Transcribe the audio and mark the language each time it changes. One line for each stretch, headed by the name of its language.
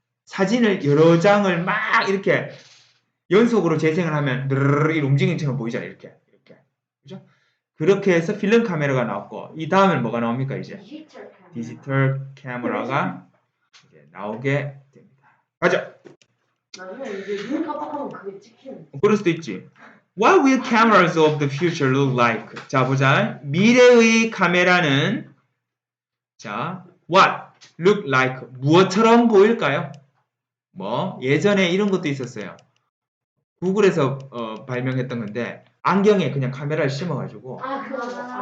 Korean: 사진을 여러 장을 막 이렇게 연속으로 재생을 하면 이렇게 움직이는 것처럼 보이잖아요. 이렇게. 그죠? 그렇게 해서 필름 카메라가 나왔고 이 다음에 뭐가 나옵니까 이제? 디지털 카메라가 이제 나오게 됩니다. 가자. 나중에 이제 눈 깜빡하면 그게 찍히는. 그럴 수도 있지.
English: What will cameras of the future look like?
Korean: 자, 보자. 미래의 카메라는 자,
English: what look like
Korean: 무엇처럼 보일까요? 뭐 예전에 이런 것도 있었어요. 구글에서 발명했던 건데 안경에 그냥 카메라를 심어가지고 아, 그거.